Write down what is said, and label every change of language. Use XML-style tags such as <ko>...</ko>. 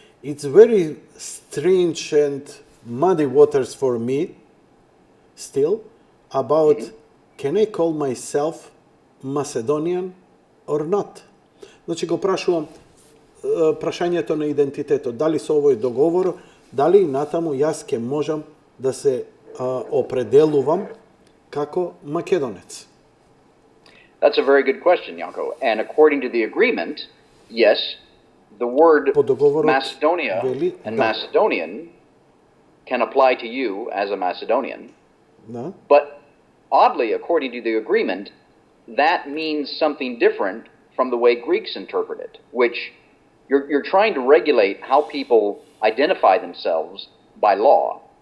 <en>It's very strange and muddy waters for me still about can I call myself Macedonian or not?</en> <mk>Значи го прашувам прашањето на идентитетот, дали со овој договор, дали натаму јас ќе можам да се определувам како македонец?</mk> <en>That's a very good question, Janko. And according to the agreement, yes, the word Macedonia and Macedonian can apply to you as a Macedonian. No. But oddly, according to the agreement, that means something different from the way Greeks interpret it, which you're trying to regulate how people identify themselves by law.</en>